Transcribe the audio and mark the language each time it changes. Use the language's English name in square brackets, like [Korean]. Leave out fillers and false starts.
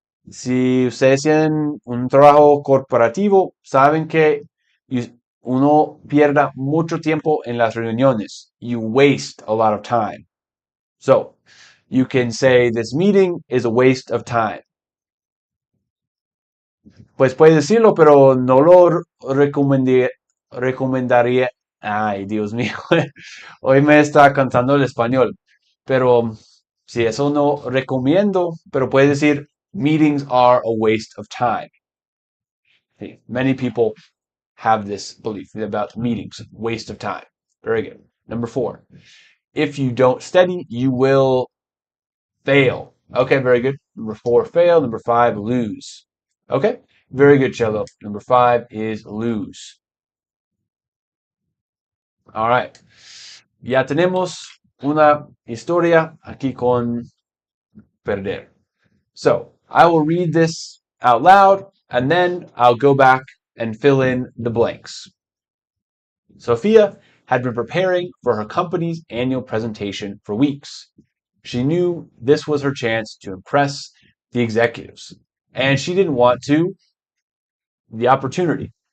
[Spanish] Si ustedes tienen un trabajo corporativo, saben que uno pierda mucho tiempo en las reuniones. [English] You waste a lot of time. So, you can say this meeting is a waste of time. [Spanish] Pues puedes decirlo, pero no lo recomendaría. Ay, Dios mío. Hoy me está cantando el español. Pero si eso no recomiendo, pero puedes decir [English] meetings are a waste of time. See, many people have this belief about meetings, waste of time. Very good. Number 4. If you don't study, you will fail. Okay, very good. Number 4, fail. Number 5, lose. Okay, very good, Cello. Number 5 is lose. All right. [Spanish] Ya tenemos una historia aquí con perder. [English] So, I will read this out loud, and then I'll go back and fill in the blanks. Sophia had been preparing for her company's annual presentation for weeks. She knew this was her chance to impress the executives, and she didn't want the opportunity.